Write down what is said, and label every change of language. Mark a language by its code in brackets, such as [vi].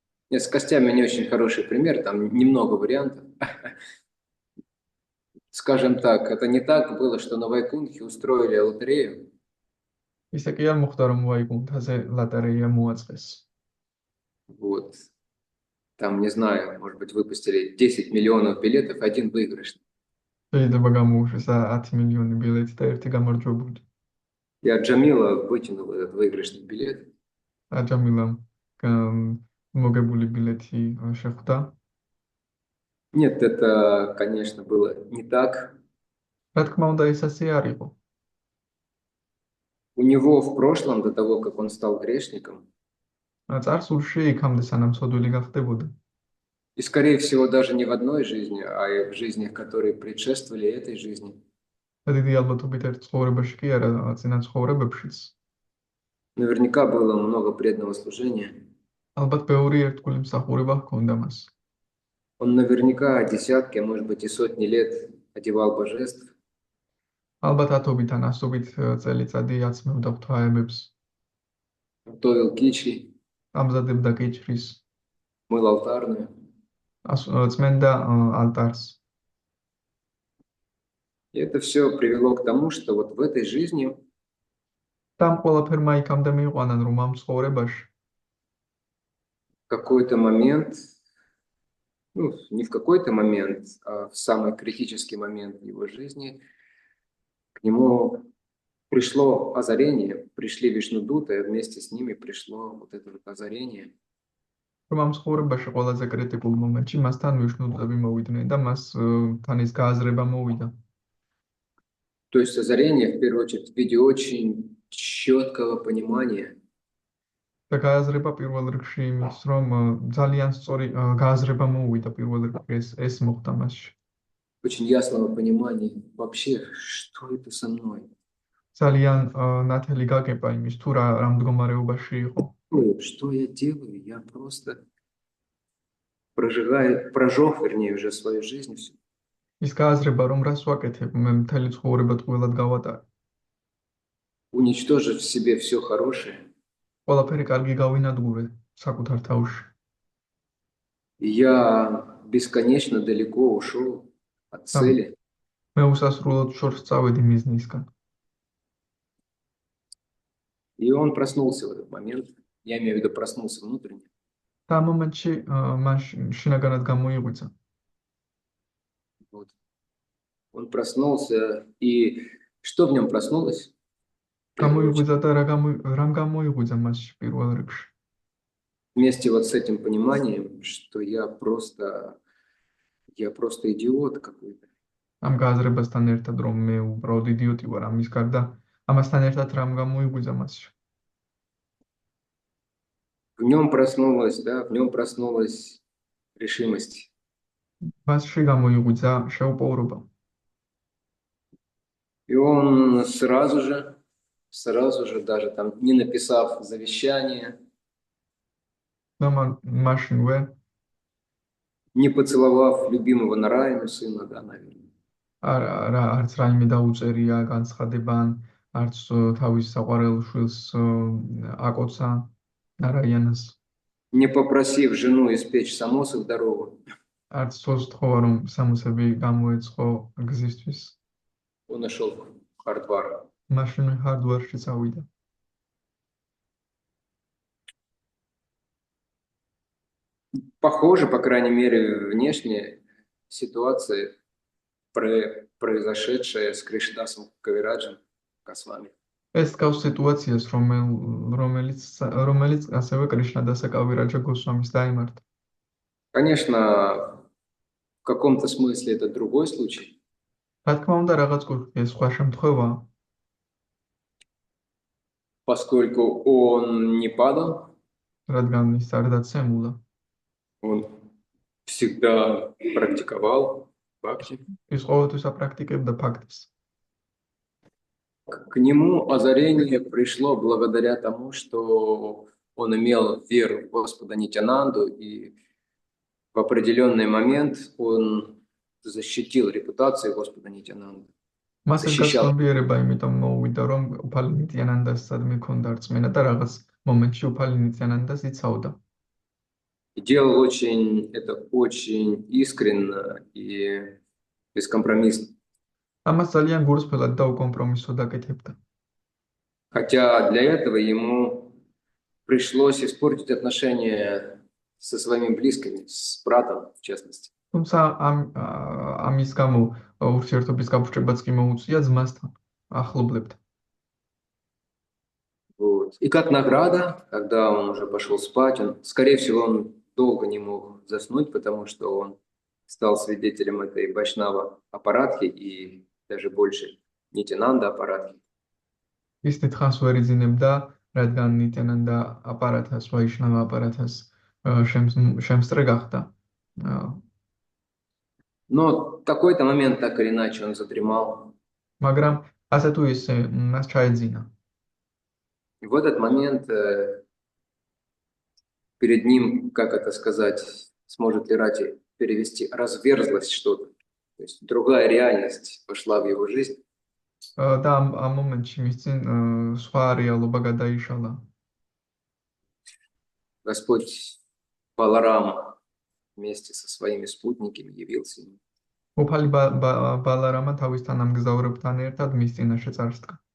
[ru] Нет, с костями не очень хороший пример, там немного вариантов. Скажем так, это не так было, что на Вайкунхе устроили лотерею. [ka] ისე კი არ მოხდა რომ ვაიკუნთაზე ლოტერეა მოაწყეს. [ru] Вот. Там, не знаю, может быть, выпустили 10 миллионов билетов, один выигрышный. [ka] შეიძლება გამოუშვეს 10 მილიონი ბილეთი და ერთი გამარჯვებული. [ru] Я Джамила вытянул этот выигрышный билет. [ka] აჯამილამ მოგებული ბილეთი შეხვდა. [ru] Нет, это, конечно, было не так. [ka] რა თქმა უნდა ეს ასე არ იყო. [ru] У него в прошлом, до того, как он стал грешником, [ka] წარსულში იქამდე სანამ ცოდვილი გახდებოდა. [ru] и, скорее всего, даже не в одной жизни, а и в жизнях, которые предшествовали этой жизни, [ka] და დიდი ალბათობით ერთ ცხოვრებაში კი არა, წინა ცხოვრებებშიც. [ru] наверняка было много преданного служения. [ka] ალბათ ბევრი ერთგული მსახურება ჰქონდა მას. [ru] Он наверняка десятки, а может быть и сотни лет одевал божеств, [ka] ალბათ ათობით ან ასობით წელიწადი აცმევდა ღვთაებებს, [ru] готовил кичи, [ka] ამზადებდა კიჩრის, [ru] мыл алтарную. [ka] წმენდა ალტარს. [ru] И это все привело к тому, что вот в этой жизни [ka] და ამ ყველაფერმა იქამდე მიიყვანან, რომ ამ ცხოვრებაში [ru] в какой-то момент, ну, не в какой-то момент, а в самый критический момент его жизни к нему пришло озарение, пришли Вишнудуты, и вместе с ними пришло вот это вот озарение. [ka] რომ ამ ცხოვრებაში ყველაზე კრიტიკულ მომენტში მასთან ვიშნუდები მოვიდნენ და მას თან ის გააზრება მოვიდა. [ru] То есть озарение, в первую очередь, в виде очень четкого понимания, [ka] და გააზრება პირველ რიგში იმის, რომ ძალიან სწორი გააზრება მოვიდა პირველ რიგში ეს მოხდა მასში. [ru] очень ясного понимания вообще, что это со мной. [ka] ძალიან ნათელი გაგება იმის, თუ რა მდგომარეობაში იყო. [ru] Что я делаю? Я просто прожег, вернее, уже свою жизнь всю. [ka] ის გააზრება, რომ რას ვაკეთებ, მე მთელი ცხოვრება ტყუილად გავატარე. [ru] Уничтожив в себе все хорошее. [ka] ყველაფერი კარგი გავინადგურე საკუთარ თავში. [ru] Я бесконечно далеко ушел от цели. [ka] მე უსასრულოდ შორს წავედი მიზნისგან. [ru] И он проснулся в этот момент. Я имею в виду, проснулся внутренне. [ka] და ამ მომენტში მას შინაგანად გამოიღვიძა. [ru] Вот. Он проснулся, и что в нем проснулось? [ka] გამოიღვიძა და რამ გამოიღვიძა მასში პირველ რიგში. [ru] Вместе вот с этим пониманием, что я просто идиот какой-то. [ka] ამ გააზრებასთან ერთად, რომ მე უბრალოდ იდიოტი ვარ ამის გარდა, ამასთან ერთად რამ გამოიღვიძა მასში. [ru] В нем проснулась решимость. [ka] მასში გამოიღვიძა შეუპოვრობა. [ru] И он сразу же, даже там не написав завещание, [ka] და მაშინვე [ru] не поцеловав любимого Нараяну сына, да, наверное. [ka] არც რაიმე დაუწერია განცხადება, არც თავის საყვარელ შვილს აკოცა ნარაიანას. [ru] Не попросив жену испечь самосы в дорогу. [ka] არც თოს თხოვა, რომ სამოსები გამოეწყო გზისთვის. [ru] Он нашел в Хардвар. [ka] მაშინ ჰარდვარში წავიდა. [ru] Похоже, по крайней мере, внешне ситуация, произошедшая с Кришнадасом Кавираджем Госвами. [ka] ეს გავს სიტუაციას, რომელიც ასევე კრიშნადასა კავირაჯა გოსვამის დაემართა. [ru] Конечно, в каком-то смысле это другой случай. [ka] რა თქმა უნდა, რაღაც კუთხე სხვა შემთხვევაა, [ru] поскольку он не падал, [ka] რადგან ის არ დაცემულა. [ru] он всегда практиковал бхакти. [ka] ის ყოველთვის აპრაქტიკებდა ფაქტს. [ru] К нему озарение пришло благодаря тому, что он имел веру в Господа Нитянанду, и в определенный момент он защитил репутацию Господа Нитянанды. [ka] მას ეს გასწავლიერება იმიტომ მოუვიდა, რომ უფალი ნიტიანანდას სადმე ქონდა რწმენა და რაღაც მომენტში უფალი ნიტიანანდას იცავდა. [ru] И делал это очень искренно и бескомпромиссно. [ka] ამას ძალიან გულწრფელად და უკომპრომისოდ აკეთებდა. [ru] Хотя для этого ему пришлось испортить отношения со своими близкими, с братом в частности. [ka] თუმცა ამის გამო ურთიერთობის გაფრჩებაც კი მოუწია ძმასთან, ახლობლებთან. [ru] Вот. И как награда, когда он уже пошел спать, скорее всего, он долго не мог заснуть, потому что он стал свидетелем этой Вайшнава аппаратхи и даже больше Нитянанда аппаратхи. [ka] ის დიდხანს ვერ იძინებდა, რადგან ნიტიანანდა აპარათას, ვაიშნავა აპარათას შემსწრე გახდა. [ru] Но в какой-то момент, так или иначе, он задремал. [ka] მაგრამ ასე თუ ისე მას ჩაეძინა. [ru] И в этот момент перед ним, как это сказать, сможет ли Рати перевести, разверзлось что-то. То есть другая реальность пошла в его жизнь. [ka] და ამ მომენტში მის წინ სხვა რეალობა გადაიშალა. [ru] Господь Баларам вместе со своими спутниками явился ему. [ka] უფალი ბალარამა თავის თანამგზავრებთან ერთად მის წინაშე წარსდგა.